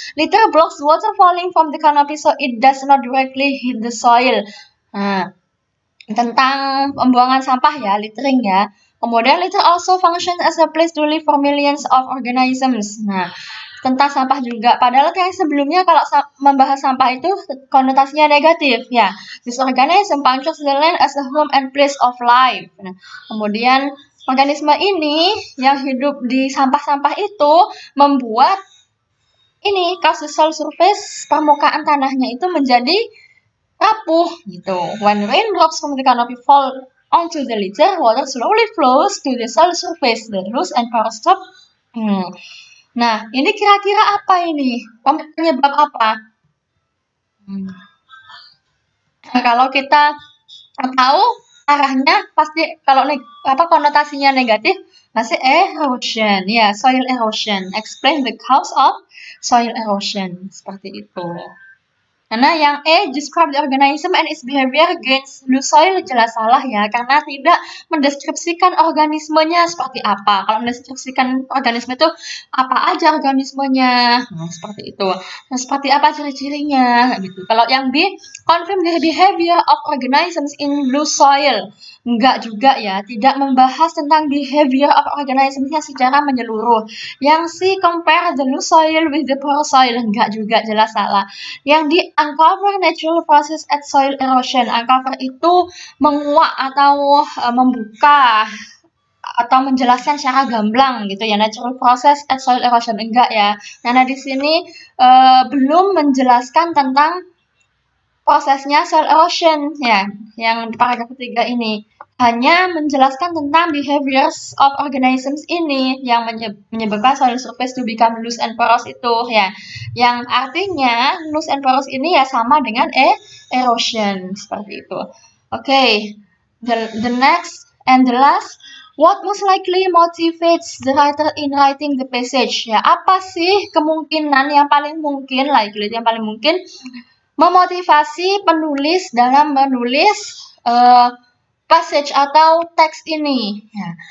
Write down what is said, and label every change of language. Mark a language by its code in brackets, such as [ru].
[en] Litter blocks water falling from the canopy so it does not directly hit the soil. [id] Nah, tentang pembuangan sampah ya, littering ya. Kemudian [en] litter also functions as a place to live for millions of organisms. [id] Nah, tentang sampah juga. Padahal kayak sebelumnya kalau membahas sampah itu konotasinya negatif ya. [en] This organism functions the land as a home and place of life. [id] Nah, kemudian organisme ini yang hidup di sampah-sampah itu membuat ini [en] causes soil surface, [id] permukaan tanahnya itu menjadi rapuh gitu. [en] When raindrops from the canopy fall onto the litter, water slowly flows to the soil surface. The loose and porous top. [id] Nah, ini kira-kira apa ini? Penyebab apa? Nah, kalau kita tahu arahnya pasti kalau konotasinya negatif pasti erosion ya, soil erosion. [en] Explain the cause of soil erosion [id] seperti itu. Karena yang [en] describe the organism and its behavior against loose soil [id] jelas salah ya, karena tidak mendeskripsikan organismenya seperti apa. Kalau mendeskripsikan organisme itu apa aja organismenya, seperti itu. Nah, seperti apa ciri-cirinya gitu. Kalau yang B, [en] confirm the behavior of organisms in loose soil. [id] Enggak juga ya, tidak membahas tentang [en] behavior of [id] organismnya secara menyeluruh. Yang C, [en] compare the loose soil with the porous soil. [id] Enggak juga, jelas salah. Yang di [en] uncover natural process at soil erosion. [id] Uncover itu menguak atau membuka atau menjelaskan secara gamblang gitu ya, [en] natural process at soil erosion. [id] Enggak ya. Karena di sini belum menjelaskan tentang prosesnya soil erosion ya, yang di paragraf ketiga ini. Hanya menjelaskan tentang [en] behaviors of organisms [id] ini yang menyebabkan [en] soil surface to become loose and porous [id] itu ya. Yang artinya [en] loose and porous [id] ini ya sama dengan erosion seperti itu. Oke. [en] The next and the last, what most likely motivates the writer in writing the passage? [id] Ya, apa sih kemungkinan yang paling mungkin, likely yang paling mungkin memotivasi penulis dalam menulis passage atau teks ini ya.